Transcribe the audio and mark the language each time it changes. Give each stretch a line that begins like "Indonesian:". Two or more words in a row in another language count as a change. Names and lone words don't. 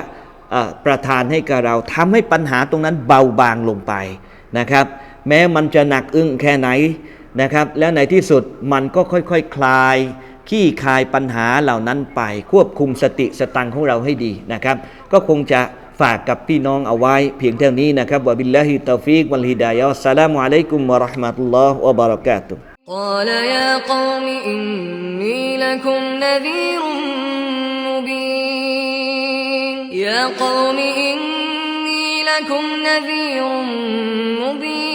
Thai: ประทานให้กับเราทำให้ปัญหาตรงนั้นเบาบางลงไปนะครับแม้มันจะหนักอึ้งแค่ไหนนะครับแล้วในที่สุดมันก็ค่อยๆคลายขี้คายปัญหาเหล่านั้นไปควบคุมสติสตังของเราให้ดีนะครับก็คงจะฝากกับพี่น้องเอาไว้เพียงเท่านี้นะครับ
Arabic: وبالله التوفيق والهداية السلام عليكم ورحمة الله وبركاته قال يا قوم إني لكم نذير مبين يا قوم إني لكم نذير مبين